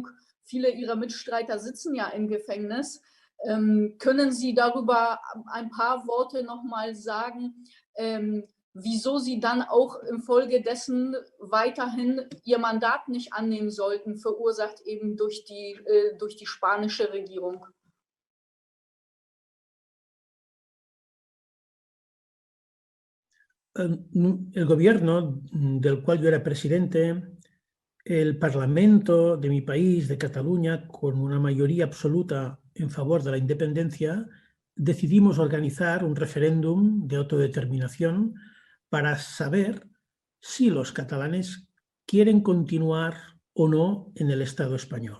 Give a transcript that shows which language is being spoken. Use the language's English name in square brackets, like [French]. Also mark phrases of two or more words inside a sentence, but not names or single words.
[German] Viele ihrer Mitstreiter sitzen ja im Gefängnis. Können Sie darüber ein paar Worte nochmal sagen, wieso Sie dann auch infolgedessen weiterhin Ihr Mandat nicht annehmen sollten, verursacht eben durch die spanische Regierung? [Spanish] El gobierno del cual yo era presidente, el Parlamento de mi país, de Cataluña, con una mayoría absoluta en favor de la independencia, decidimos organizar un referéndum de autodeterminación para saber si los catalanes quieren continuar o no en el Estado español.